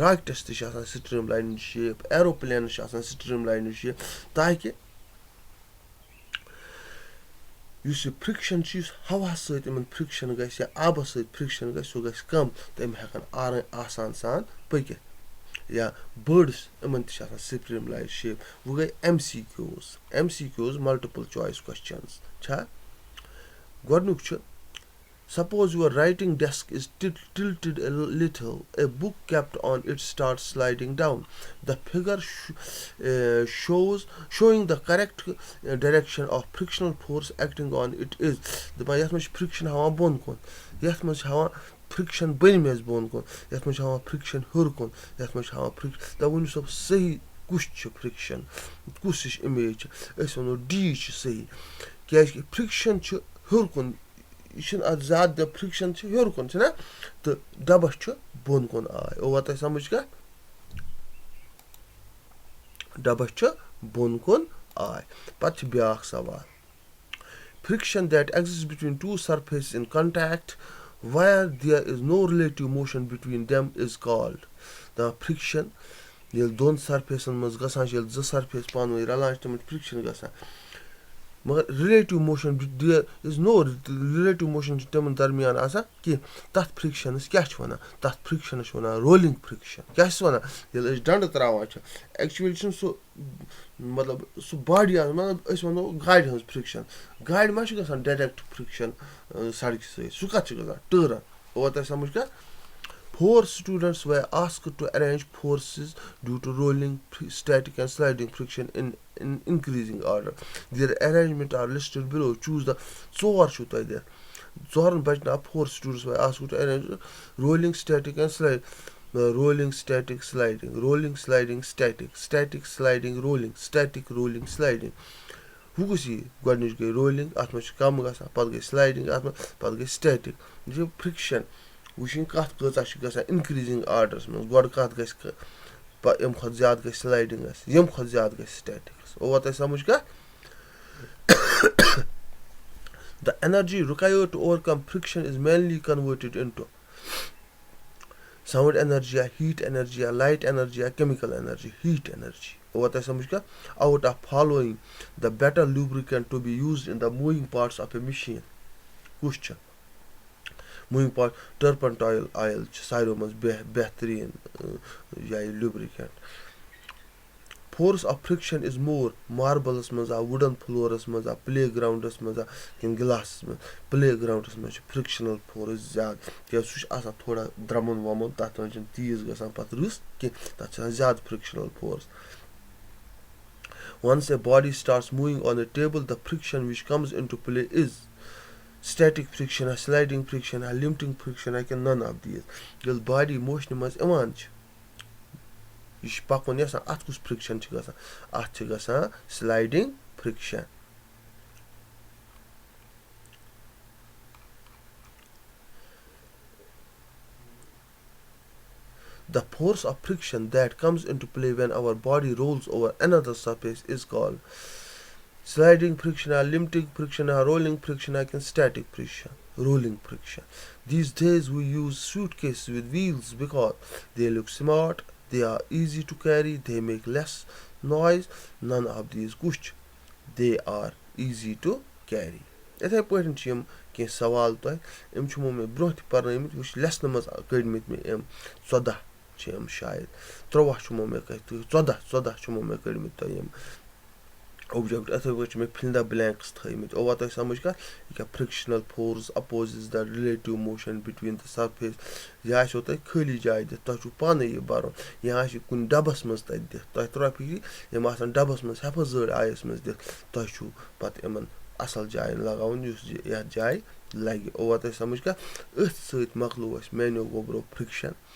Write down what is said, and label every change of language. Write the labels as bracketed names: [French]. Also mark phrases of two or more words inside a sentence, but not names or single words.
[Kashmiri] راکٹَس تہِ چھِ آسان سٹریٖم لاینٕچ شیپ ایروپٕلینَس چھِ آسان سٹریٖم لاینٕچ شیپ تاکہِ یُس یہِ فرٛکشَن چھُ یُس ہَوہَس سۭتۍ یِمَن فرٛکشَن گژھِ یا آبَس سۭتۍ فرٛکشَن گژھِ سُہ گژھِ کَم تہٕ یِم ہٮ۪کَن آسان سان پٔکِتھ. یا بٲڈٕس یِمَن تہِ چھِ آسان [English] stream line shape. [Kashmiri] وۄنۍ گٔے [English] MCQs multiple choice questions [Kashmiri] چھا. گۄڈنیُک چھُ [English] Suppose your writing desk is tilted a little, a book kept on it starts sliding down. The figure showing the correct direction of frictional force acting on it is. [Kashmiri] یَتھ منٛز چھِ friction ہاوان بۄن کُن یَتھ منٛز چھِ ہاوان friction بٔنۍمِس بۄن کُن یَتھ منٛز چھِ ہاوان friction ہیوٚر کُن یَتھ منٛز چھِ ہاوان friction دَپ ؤنِو سا صحیح کُس چھُ friction کُس ہِش اِمیج چھِ أسۍ وَنو ڈی چھُ صحیح کیٛازِکہِ friction چھُ ہیوٚر کُن یہِ چھُنہٕ اَتھ زیادٕ friction چھِ ہیوٚر کُن چھُنہ تہٕ ڈَبَس چھُ بۄن کُن آے اوٚوا تۄہہِ سَمٕجھ کَتھ ڈَبَس چھُ بۄن کُن آے پَتہٕ چھِ بیٛاکھ سوال [English] friction that exists between two surfaces in contact where there is no relative motion between them is called [Kashmiri] دَپان friction ییٚلہِ دۄن سرفیسَن منٛز گژھان چھِ ییٚلہِ زٕ سرفیس پانہٕ ؤنۍ رَلان چھِ تِمَن چھِ friction گژھان مگر [English] relative motion there is no relative motion [Kashmiri] چھُ تِمَن درمیان آسان کینٛہہ تَتھ فرٛکشَنَس کیٛاہ چھِ وَنان تَتھ فرٛکشَنَس چھِ وَنان [English] rolling friction [Kashmiri] کیٛاہ چھِس وَنان ییٚلہِ أسۍ ڈَنڈٕ ترٛاوان چھِ ایٚکچُؤلی چھُنہٕ سُہ مطلب سُہ باڈی آسان مطلب أسۍ وَنو گاڑِ ہٕنٛز فرٛکشَن گاڑِ ما چھِ گژھان [English] direct friction [Kashmiri] سڑکہِ سۭتۍ سُہ کَتھ چھُ گژھان ٹٲرَن اوٚوا تۄہہِ سَمٕجھ کَتھ [English] 4 students were asked to arrange forces due to rolling, static and sliding friction in increasing order. Their arrangement are listed below. Choose the 4 [Kashmiri] چھُو تۄہہِ دِتھ 4 بَچناو [English] 4 students were asked to arrange rolling, static and sliding. Rolling, static, sliding, rolling, sliding, static, static, sliding, rolling, static, rolling, sliding. [Kashmiri] ہُہ کُس یی گۄڈنِچ گٔے رولِنٛگ اَتھ منٛز چھِ کَم گژھان پَتہٕ گٔے سلایڈِنٛگ اَتھ منٛز پَتہٕ گٔے سٹیٹِک یہِ چھِ فرٛکشَن وٕچھِنۍ کَتھ کۭژاہ چھِ گژھان اِنکرٛیٖزِنٛگ آرڈرَس منٛز گۄڈٕ کَتھ گژھِ اَمہِ کھۄتہٕ زیادٕ گژھِ سلایڈِنٛگ گژھِ ییٚمہِ کھۄتہٕ زیادٕ گژھِ سٹیٹِک گژھِ اوٚوا تۄہہِ سَمٕجھ کَتھ [English] The energy required to overcome friction is mainly converted into sound energy, heat energy, light energy, chemical energy, heat energy. [Kashmiri] اوٚوا تۄہہِ سَمٕجھ کَتھ [English] out of following the better lubricant to be used in the moving parts of a machine [Kashmiri] کُس چھُ [English] moving part turpentine oil [Kashmiri] چھِ ساروِیو منٛز بہتریٖن یا یہِ لیوٗبرِکٮ۪نٛٹ [English] force of friction is more [Kashmiri] ماربلَس منٛز آو وُڈَن فٕلورَس منٛز آو پٕلے گرٛاوُنٛڈَس منٛز آو کِنہٕ گِلاسَس منٛز پٕلے گرٛاوُنٛڈَس منٛز چھِ [English] frictional force [Kashmiri] زیادٕ کیٛازِ سُہ چھُ آسان تھوڑا درٛمُن وَمُن تَتھ منٛز چھِنہٕ تیٖژ گژھان پَتہٕ رٕژ کینٛہہ تَتھ چھِ آسان زیادٕ [English] frictional force Once a body starts moving on a table, the friction which comes into play is static friction, sliding friction, limiting friction, none of these. [Kashmiri] ییٚلہِ باڈی موشنہِ منٛز یِوان چھِ یہِ چھِ پَکُن یَژھان اَتھ کُس فرٛکشَن چھِ گژھان اَتھ چھِ گژھان سلایڈِنٛگ فرٛکشَن [English] The force of friction that comes into play when our body rolls over another surface is called sliding friction, limiting friction, rolling friction, static friction, rolling friction. These days we use suitcases with wheels because they look smart, they are easy to carry, they make less noise. None of these [Kashmiri] کُس چھُ [English] they are easy to carry. [Kashmiri] یِتھَے پٲٹھۍ چھِ یِم کینٛہہ سوال تۄہہِ یِم چھِمو مےٚ برونٛہہ تہِ پَرنٲومٕتۍ یہِ چھِ لیسنہٕ منٛز کٔڑۍمٕتۍ مےٚ یِم 14 چھِ یِم شاید 13 چھُمو مےٚ 14 چھُمو مےٚ کٔڑۍمٕتۍ تۄہہِ یِم اوبجَکٹ یِتھَے پٲٹھۍ چھِ مےٚ فِل دَ بلینکٕس تھٲیمٕتۍ اوٚوا تۄہہِ سَمٕجھ کَتھ یہِ کیٛاہ [English] frictional force opposes the relative motion between the surface [Kashmiri] یہِ آسیو تۄہہِ خٲلی جایہِ دِتھ تۄہہِ چھُو پانَے یہِ بَرُن یا آسہِ کُنہِ ڈَبَس منٛز تَتہِ دِتھ تۄہہِ ترٛاو فِکرِ یِم آسان ڈَبَس منٛز حٮ۪فَظٲڑ آیَس منٛز دِتھ تۄہہِ چھُو پَتہٕ یِمَن اَصٕل جایَن لگاوُن یُس یَتھ جایہِ لَگہِ اوٚوا تۄہہِ سَمٕجھ کَتھ أتھۍ سۭتۍ مۄکلو اَسہِ میانیو گوٚبرو فرٛکشَن